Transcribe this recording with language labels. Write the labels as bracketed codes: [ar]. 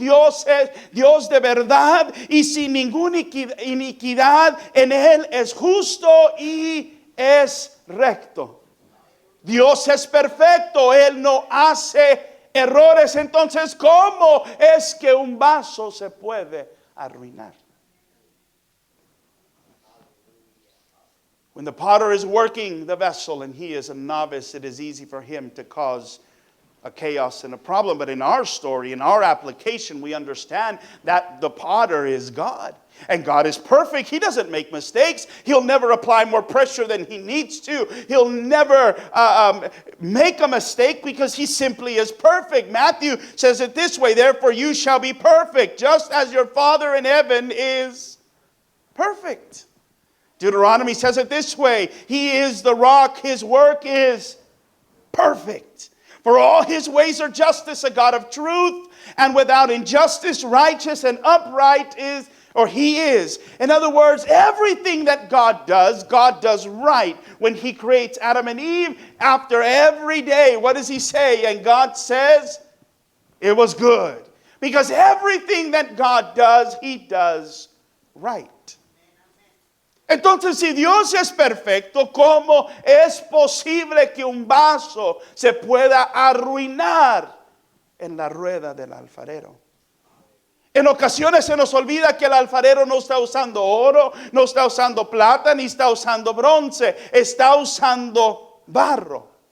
[es] Dios es Dios de verdad y sin ninguna iniquidad. En Él es justo y es recto. Dios es perfecto, Él no hace errores. Entonces, ¿cómo es que un vaso se puede arruinar? [en] When the potter is working the vessel and he is a novice, it is easy for him to cause a chaos and a problem. But in our story, in our application, we understand that the potter is God. And God is perfect. He doesn't make mistakes. He'll never apply more pressure than he needs to. He'll never make a mistake because he simply is perfect. Matthew says it this way: therefore you shall be perfect, just as your Father in heaven is perfect. Deuteronomy says it this way: He is the rock, His work is perfect. For all His ways are justice, a God of truth, and without injustice, righteous and upright is, or He is. In other words, everything that God does right. When He creates Adam and Eve, after every day, what does He say? And God says, it was good. Because everything that God does, He does right. [es] Entonces, si Dios es perfecto, ¿cómo es posible que un vaso se pueda arruinar en la rueda del alfarero? En ocasiones se nos olvida que el alfarero no está usando oro, no está usando plata, ni está usando bronce, está usando barro.